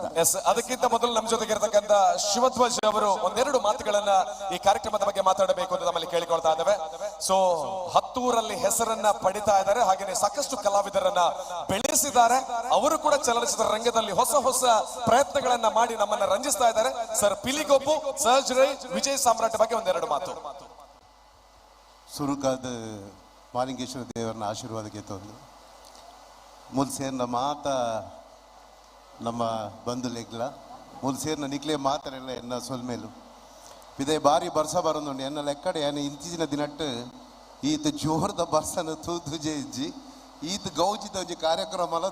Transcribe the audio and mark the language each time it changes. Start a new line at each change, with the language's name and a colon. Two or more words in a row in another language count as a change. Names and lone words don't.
Kannada: ಎಸ್, ಅದಕ್ಕಿಂತ ಮೊದಲು ನಮ್ಮ ಜೊತೆಗೆ ಇರತಕ್ಕಂತ ಶಿವಧ್ವಜ್ ಅವರು ಒಂದೆರಡು ಮಾತುಗಳನ್ನ ಈ ಕಾರ್ಯಕ್ರಮದ ಬಗ್ಗೆ ಮಾತಾಡಬೇಕು ಅಂತ ನಮ್ಮಲ್ಲಿ ಕೇಳಿಕೊಳ್ತಾ ಇದ್ದೇವೆ. ಸೊ ಹತ್ತೂರಲ್ಲಿ ಹೆಸರನ್ನ ಪಡಿತಾ ಇದ್ದಾರೆ. ಹಾಗೇನೆ ಸಾಕಷ್ಟು ಕಲಾವಿದರನ್ನ ಬೆಳೆಸಿದ್ದಾರೆ. ಅವರು ಕೂಡ ಚಲನಚಿತ್ರ ರಂಗದಲ್ಲಿ ಹೊಸ ಹೊಸ ಪ್ರಯತ್ನಗಳನ್ನ ಮಾಡಿ ನಮ್ಮನ್ನ ರಂಜಿಸ್ತಾ ಇದ್ದಾರೆ. ಸರ್ ಪಿಲಿಗೊಬ್ಬು ಸರ್ಜರಿ ವಿಜಯ್ ಸಾಮ್ರಾಟ್ ಬಗ್ಗೆ ಒಂದೆರಡು ಮಾತು.
Tulu: ಸುರುಕಾದ ಮಾಲಿಂಗೇಶ್ವರ ದೇವರನ್ನ ಆಶೀರ್ವಾದಕ್ಕೆ ತಂದು ಮುಲ್ ಸೇರ್ನ ಮಾತ ನಮ್ಮ ಬಂಧುಲೆಗ್ಲ ಮುಲ್ ಸೇರ್ನ ನಿಕ್ಲೆ ಮಾತರೆಲ್ಲ ಎನ್ನ ಸೊಲ್ಮೇಲು ಇದೇ ಬಾರಿ ಬರ್ಸ ಬರೋದು ಎನ್ನ ಲೆಕ್ಕಡೆ ಏನು ಇಂಚಿನ ದಿನಟ್ಟು ಈತ ಜೋರದ ಬರ್ಸನ ತೂತುಜೆ ಇಜ್ಜಿ ಈತ ಗೌಜಿದ ಒಂಜಿ ಕಾರ್ಯಕ್ರಮ